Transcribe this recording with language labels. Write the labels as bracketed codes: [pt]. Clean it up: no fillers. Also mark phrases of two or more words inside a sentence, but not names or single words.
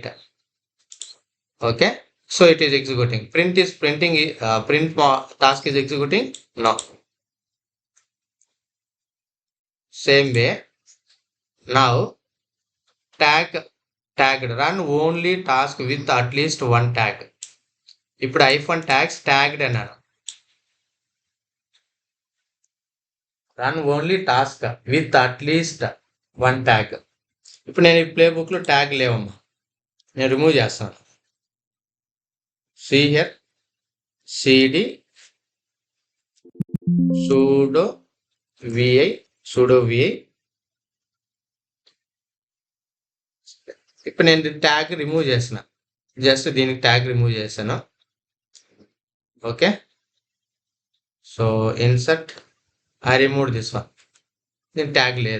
[en] Okay. So it is executing. Print is printing. Task is executing. No. Same way. Now tagged run only task with at least one tag. [te] ఇప్పుడు [en] iPhone tags tagged [te] అన్నాను. [en] run only task with at least one tag. [te] ఇప్పుడు నేను ఈ ప్లే బుక్లో ట్యాగ్ లేవమ్మా, నేను రిమూవ్ చేస్తాను. [en] see here cd sudo vi sudo vi. [te] ఇప్పుడు నేను [en] tag remove [te] చేసిన, జస్ట్ దీనికి [en] tag remove [te] చేశాను. [en] okay, so insert I remove this one, [te] దీని ట్యాగ్ లేదు.